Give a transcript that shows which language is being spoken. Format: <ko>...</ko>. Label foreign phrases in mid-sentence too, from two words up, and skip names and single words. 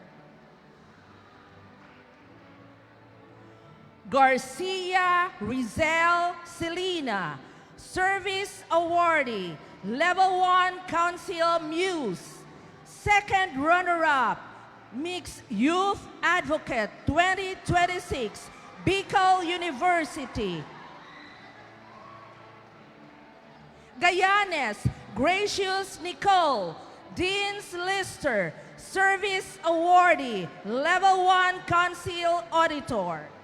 <en>Garcia Rizel Selena, Service Awardee, Level 1 Council Muse. Second runner-up, Mixed Youth Advocate 2026, Bicol University. Gayanes Gracious Nicole, Dean's Lister, Service Awardee, Level 1 Council Auditor.</en>